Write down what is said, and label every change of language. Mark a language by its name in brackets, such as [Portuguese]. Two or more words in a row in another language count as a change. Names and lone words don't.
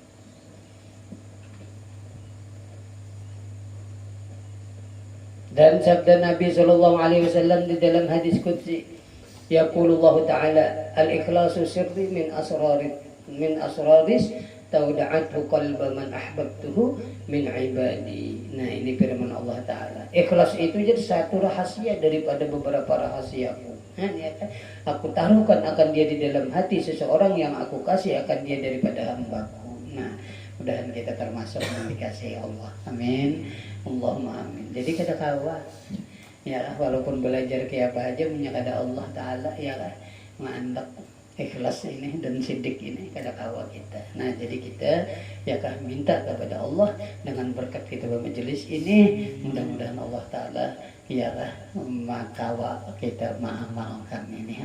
[Indonesian] Dan sabda Nabi [Arabic] صلى الله عليه وسلم [Indonesian] di dalam hadis qudsi, [Arabic] يقول الله تعالى الإخلاص سري من أسراري استودعته قلب من أحببته من عبادي. [Indonesian] Nah, ini firman Allah taala. Ikhlas itu jadi satu rahasia daripada beberapa rahasiaku. Nah, ya kan? Aku taruhkan akan dia di dalam hati seseorang yang aku kasih akan dia daripada hambaku. Nah, mudahan kita termasuk yang dikasihi Allah. Amin. [Arabic] اللهم آمين. [Banjar] Jadi kada kawa. Ya, walaupun belajar kayak apa aja punya kada Allah taala ya kan. Ngandak ikhlas ini dan sidik ini kada kawa kita. [Indonesian] Nah, jadi kita ya kan minta kepada Allah dengan berkat kita bermajelis ini, mudah-mudahan Allah taala ialah makawa kita mengamalkan ini.